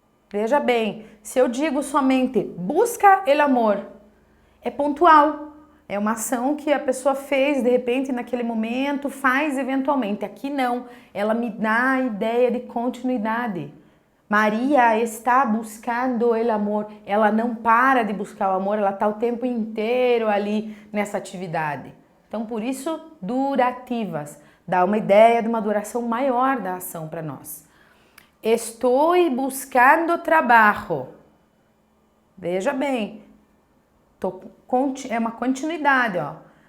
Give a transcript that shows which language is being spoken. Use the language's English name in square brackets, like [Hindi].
[Portuguese] Veja bem, se eu digo somente [Spanish] busca el amor, [Portuguese] é pontual. É uma ação que a pessoa fez de repente naquele momento, faz eventualmente. Aqui não, ela me dá a ideia de continuidade. [Spanish] Maria está buscando el amor. [Portuguese] Ela não para de buscar o amor, ela está o tempo inteiro ali nessa atividade. Então, por isso, durativas. Dá uma ideia de uma duração maior da ação para nós. Estou buscando trabalho. Veja bem, é uma continuidade, ó.